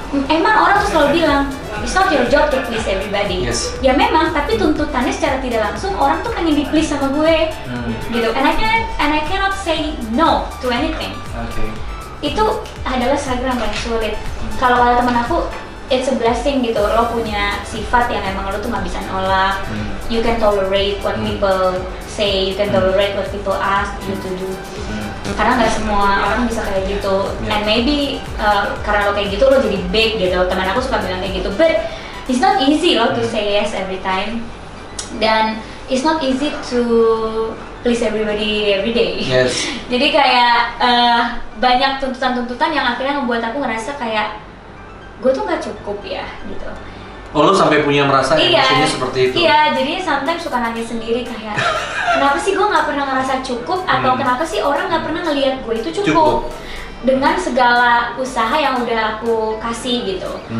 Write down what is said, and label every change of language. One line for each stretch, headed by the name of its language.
Indonesian: emang orang tuh selalu bilang
English: it's not your job to please everybody. Yes.
Indonesian: Ya memang, tapi tuntutannya secara tidak langsung orang tuh pengen di please sama gue, gitu.
English: And I cannot say no to anything.
Indonesian: Oke. Itu adalah struggle yang paling sulit. Kalau kata teman aku,
English: it's a blessing
Indonesian: gitu. Lo punya sifat yang emang lo tuh nggak bisa nolak.
English: You can tolerate what people say, you can tolerate what people ask you to do.
Indonesian: Karena nggak semua orang bisa kayak gitu.
English: Yeah. And maybe
Indonesian: karena lo kayak gitu lo jadi big gitu. Teman aku suka bilang kayak gitu.
English: But it's not easy lo to say yes every time. Dan it's not easy to please everybody every day. Yes.
Indonesian: Jadi kayak banyak tuntutan-tuntutan yang akhirnya membuat aku ngerasa kayak gue tuh nggak cukup ya gitu. Oh, lo sampai punya merasa emosinya seperti itu? Iya, jadi sometimes suka nangis sendiri kayak kenapa sih gue nggak pernah ngerasa cukup atau kenapa sih orang nggak pernah ngelihat gue itu cukup dengan segala usaha yang udah aku kasih gitu.